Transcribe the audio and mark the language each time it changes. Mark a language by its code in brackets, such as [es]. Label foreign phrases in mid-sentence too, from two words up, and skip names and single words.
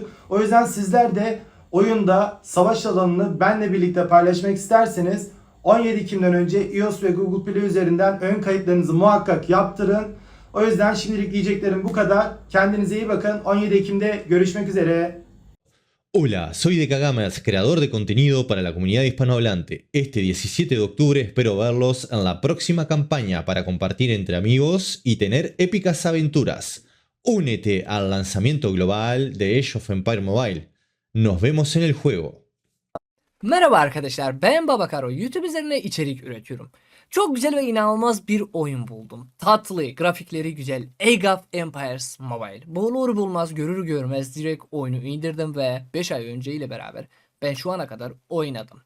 [tr] O yüzden sizler de oyunda savaş alanını benle birlikte paylaşmak isterseniz 17 Ekim'den önce iOS ve Google Play üzerinden ön kayıtlarınızı muhakkak yaptırın. O yüzden şimdilik diyeceklerim bu kadar. Kendinize iyi bakın. 17 Ekim'de görüşmek üzere. [es] Hola, soy de Kagamas, creador de contenido para la comunidad hispanohablante. Este 17 de octubre espero verlos en la próxima campaña para compartir entre amigos y tener épicas aventuras. Únete al lanzamiento global de Age of Empires Mobile. Nos vemos en el juego. [tr] Merhaba arkadaşlar, ben Babakaro. YouTube üzerine içerik üretiyorum. Çok güzel ve inanılmaz bir oyun buldum. Tatlı, grafikleri güzel. Age of Empires Mobile. Bulur bulmaz, görür görmez direkt oyunu indirdim ve 5 ay önce ile beraber ben şu ana kadar oynadım.